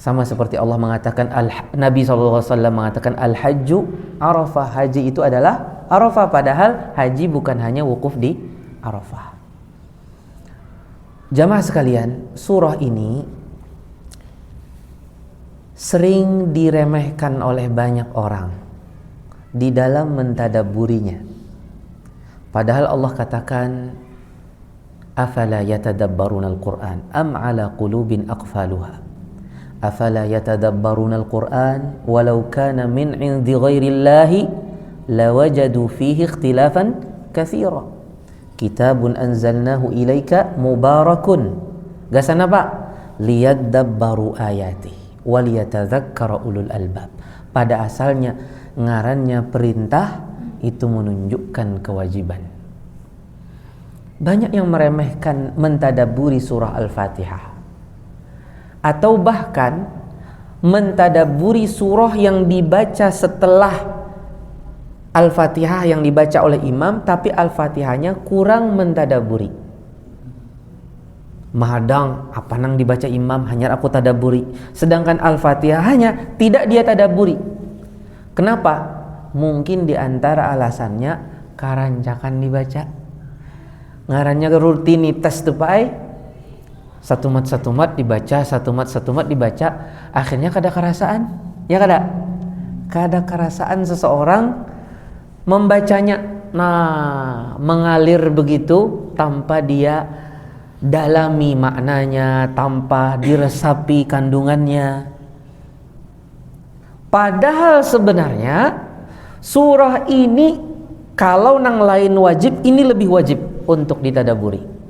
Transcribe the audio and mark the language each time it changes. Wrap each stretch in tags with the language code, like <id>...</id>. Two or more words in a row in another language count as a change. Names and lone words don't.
<id>Sama seperti Allah mengatakan, Nabi SAW mengatakan</id> <ar>الحج عرفة,</ar> <id>haji itu adalah Arafah, padahal haji bukan hanya wukuf di Arafah. Jamaah sekalian, surah ini sering diremehkan oleh banyak orang di dalam mentadabburinya. Padahal Allah katakan,</id> <ar>أفلا يتدبرون القرآن أم على قلوب أقفالها. أفلا يتدبرون القرآن ولو كان من عند غير الله لوجدوا فيه اختلافا كثيرا. كتاب أنزلناه إليك مبارك.</ar> <bjn>Gasan apa?</bjn> <ar>ليدبروا آياته وليتذكر أولو الألباب.</ar> <bjn>Pada asalnya ngarannya perintah itu menunjukkan kewajiban.</bjn> <id>Banyak yang meremehkan mentadabburi surah Al-Fatihah, atau bahkan mentadabburi surah yang dibaca setelah Al-Fatihah yang dibaca oleh imam, tapi Al-Fatihahnya kurang mentadabburi.</id> <bjn>Mahadang apa nang dibaca imam hanya aku tadabburi, sedangkan Al-Fatihahnya tidak dia tadabburi. Kenapa? Mungkin diantara alasannya karancakan dibaca, ngarannya rutinitas tuh pai, satu mat dibaca, satu mat dibaca, akhirnya kada kerasaan, ya kada kerasaan seseorang membacanya, nah mengalir begitu tanpa dia dalami maknanya, tanpa diresapi kandungannya.</bjn> <id>Padahal sebenarnya surah ini kalau nang lain wajib, ini lebih wajib untuk ditadaburi.</id>